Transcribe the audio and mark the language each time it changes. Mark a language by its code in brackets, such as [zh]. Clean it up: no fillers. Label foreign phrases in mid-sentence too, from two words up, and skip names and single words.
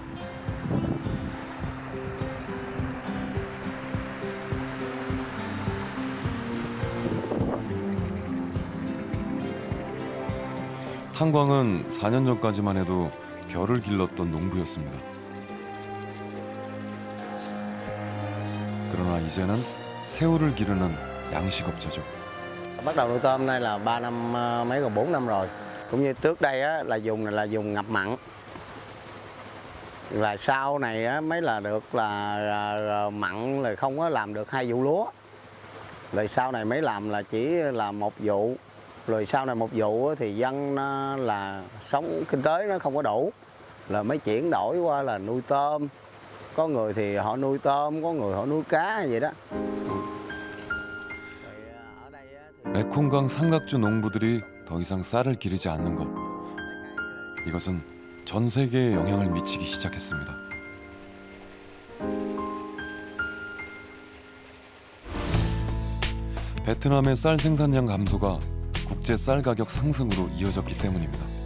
[ko] 탄광은 4년 전까지만 해도 벼를 길렀던 농부였습니다. 그러나 이제는 새우를 기르는 양식업자죠. [vi] Bắt đầu nuôi tôm nay là 3 năm mấy rồi 4 năm rồi. Cũng như trước đây á, là dùng ngập mặn. Là sau này á, mới là được là mặn là không có làm được 2 vụ lúa. Rồi sau này mới làm là chỉ là 1 vụ. Rồi sau này 1 vụ thì dân là sống kinh tế nó không có đủ. Là mới chuyển đổi qua là nuôi tôm. Có người thì họ nuôi tôm, có người họ nuôi cá vậy đó. [ko] 메콩강 삼각주 농부들이 더 이상 쌀을 기르지 않는 것. 이것은 전 세계에 영향을 미치기 시작했습니다. 베트남의 쌀 생산량 감소가 국제 쌀 가격 상승으로 이어졌기 때문입니다.